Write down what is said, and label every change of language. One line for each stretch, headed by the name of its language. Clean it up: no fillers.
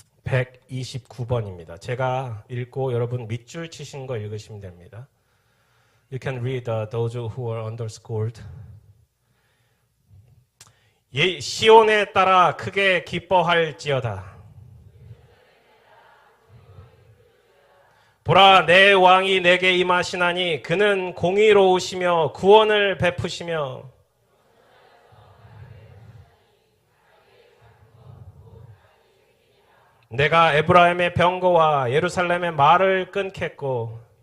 Korean: (129번입니다) 제가 읽고 여러분 밑줄 치신 거 읽으시면 됩니다.
English: You can read those who are underscored.
Korean: 시온에 따라 크게 기뻐할지어다. 보라, 내 왕이 내게 임하시나니 그는 공의로우시며 구원을 베푸시며 내가 에브라임의 병거와 예루살렘의 말을 끊겠고